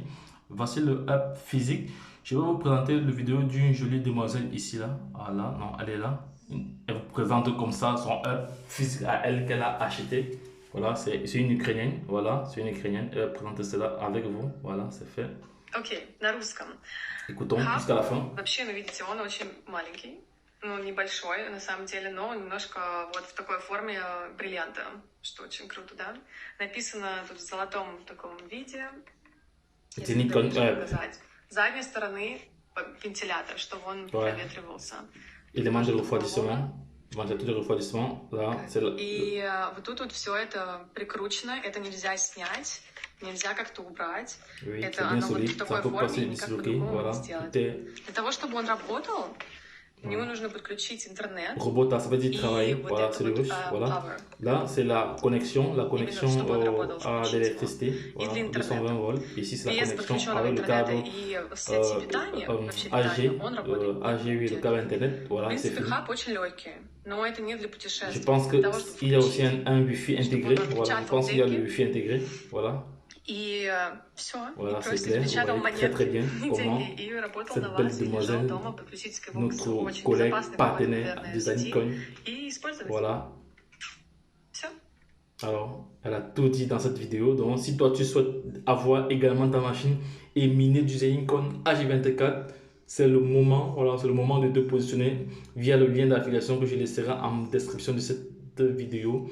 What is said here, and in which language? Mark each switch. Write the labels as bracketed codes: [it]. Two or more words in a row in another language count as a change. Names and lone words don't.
[fr] Voici le hub physique. Je vais vous présenter la vidéo d'une jolie demoiselle ici, là, voilà, non, elle est là. Elle vous présente comme ça son hub physique à elle qu'elle a acheté. Voilà, c'est une Ukrainienne, voilà, c'est une Ukrainienne. Elle présente cela avec vous, voilà, c'est fait. [ru] Окей, на русском. [fr] Écoutons [ru] Хаб, [fr] jusqu'à la fin. [ru] вообще, ну, видите, он очень маленький, ну, небольшой, на самом деле, но немножко вот в такой форме бриллианта, что очень круто, да? Написано тут в золотом таком виде. [fr] C'est une icône, [ru] показать. С задней стороны вентилятор, чтобы он проветривался. [fr] Élément de refroidissement. Ventilateur de refroidissement, là, c'est là. [ru] И вот тут вот все это прикручено, это нельзя снять. Нельзя как-то убрать. [fr] Oui, [ru] это оно вот в такой форме, никак по-другому не сделать. Для того, чтобы он работал, к нему нужно подключить интернет. [fr] Robot, ça veut dire travailler, voilà, c'est le rush, voilà. Là, c'est la connexion à l'électricité, voilà, 220 volts. Ici, c'est la connexion avec le câble AG, oui, le câble Internet, voilà, c'est fini. Je pense qu'il y a aussi un Wi-Fi intégré, voilà, je pense qu'il y a le Wi-Fi intégré, voilà. [ru] И все, [fr] voilà, [ru] и просто печатал монеты, [fr] très bien comment [ru] и работал [fr] cette [ru] на [fr] belle [ru] вас, и лежал [fr] demoiselle, [ru] дома, подключить к Vox, [fr] notre [ru] очень [fr] collègue [ru] безопасный, [fr] partenaire [ru] наверное, [fr] de [ru] сети, [fr] Zenitcoin. [ru] и использовать. [fr] Voilà. [ru] Все. [fr] Alors, elle a tout dit dans cette vidéo. Donc, si toi tu souhaites avoir également ta machine et miner du Zenitcoin H24, c'est le moment, voilà, c'est le moment de te positionner via le lien d'affiliation que je laisserai en description de cette vidéo.